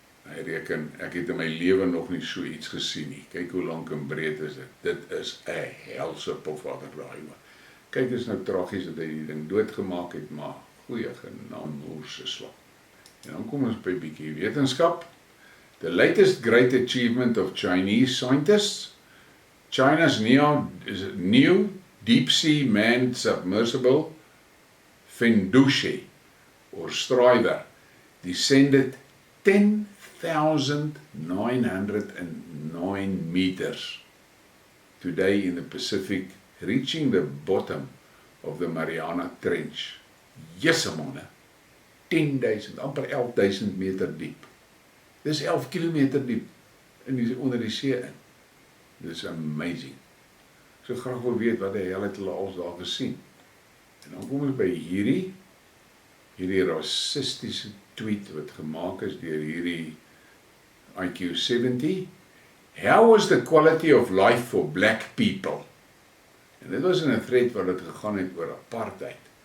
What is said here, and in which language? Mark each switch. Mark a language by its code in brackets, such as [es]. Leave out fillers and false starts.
[af] Hy reken, ek het in my lewe nog nie so iets gesien nie. Kyk hoe lank en breed is dit. Dit is 'n helse pofadder daai. Kyk, is nou tragies dat hy die ding doodgemaak het, maar goeie genaam moerse slag. En dan kom ons by 'n bietjie wetenskap. [en] The latest great achievement of Chinese scientists, China's new deep-sea manned submersible Fendushi, or Striver, descended 10,909 meters today in the Pacific, reaching the bottom of the Mariana Trench. [af] Jesse manne, 10.000, amper 11.000 meter diep. Dis 11 kilometer diep onder die see in. Dis amazing. So graag wil weet wat die hel het hulle als daar gesien. En dan kom ons by hierdie rassistiese tweet wat gemaak is deur hierdie IQ70. [en] How was the quality of life for black people? [af] En dit was in 'n thread waar dit gegaan het oor apartheid.